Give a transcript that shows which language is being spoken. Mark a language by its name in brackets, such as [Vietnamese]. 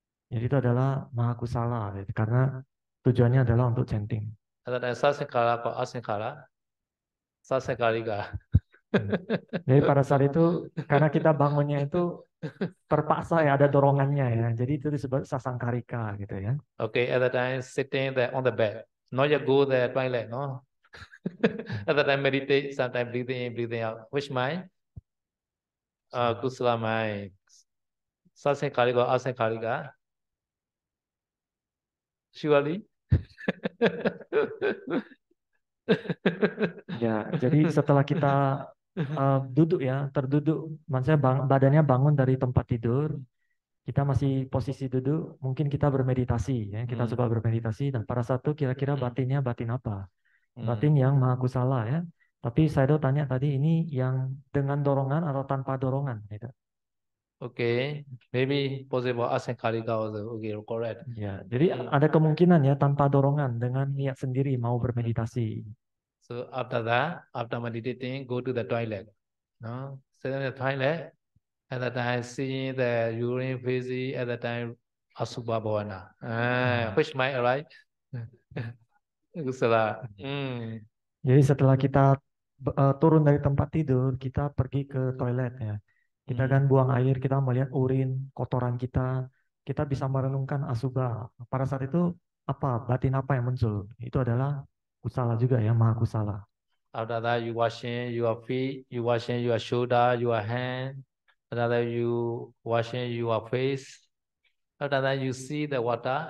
[Indonesian] Jadi itu adalah Mahakusala gitu, karena tujuannya adalah untuk chanting. Ada sasekala atau asekala? Sasekalika. Jadi pada saat itu karena kita bangunnya itu terpaksa ya, ada dorongannya ya. Jadi itu disebut sasangkarika gitu ya. [English] Okay, at the time sitting there on the bed. Not yet go there toilet, no? At the time meditate, sometimes breathing in, breathing out. Which mind? Kusala mind. Sasekalika or asekalika? Surely? [Indonesian] Ya, jadi setelah kita duduk ya, terduduk, maksudnya badannya bangun dari tempat tidur, kita masih posisi duduk, mungkin kita bermeditasi ya, kita coba bermeditasi, dan pada saat itu kira-kira batinnya batin apa? Batin yang Mahakusala ya. Tapi saya tanya tadi, ini yang dengan dorongan atau tanpa dorongan gitu. [English] Okay, maybe possible asenkalika also. Okay, correct. [Indonesian] Ya, jadi ada kemungkinan ya tanpa dorongan, dengan niat sendiri mau bermeditasi. [English] So after that, after meditating, go to the toilet. No, sit in the toilet. At that time, seeing the urine feces. At that time, asubha bhavana. Which might right? Kusala. [Indonesian] Jadi setelah kita turun dari tempat tidur, kita pergi ke toilet ya. Kita kan buang air, kita melihat urin, kotoran kita bisa merenungkan asubha. Pada saat itu apa, batin apa yang muncul? Itu adalah kusala juga ya, Mahakusala. [English] After that, you washing your feet, you washing your shoulder, your hand. After that, you washing your face. After that, you see the water.